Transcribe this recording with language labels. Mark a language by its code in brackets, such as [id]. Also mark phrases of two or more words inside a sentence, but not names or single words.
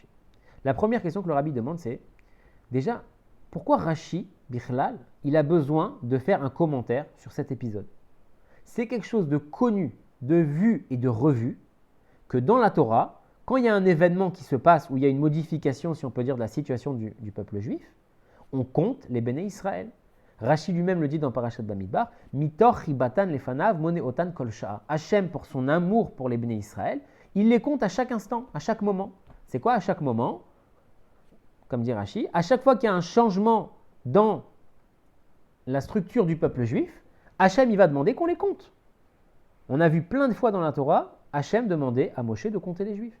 [fr] La première question que le Rabbi demande, c'est, déjà, pourquoi Rashi, Bichlal, il a besoin de faire un commentaire sur cet épisode? C'est quelque chose de connu, de vu et de revu, que dans la Torah, quand il y a un événement qui se passe, où il y a une modification, si on peut dire, de la situation du peuple juif, on compte les [he] בני ישראל. [fr] Rashi lui-même le dit dans Parashat Bamidbar, [he] מתוך חיבתן לפניו מונה אותן כל שעה. [fr] Hachem, pour son amour pour les [he] בני ישראל, [fr] il les compte à chaque instant, à chaque moment. C'est quoi à chaque moment? Comme dit Rashi, à chaque fois qu'il y a un changement dans la structure du peuple juif, Hachem il va demander qu'on les compte. On a vu plein de fois dans la Torah, Hachem demandait à Moshe de compter les Juifs.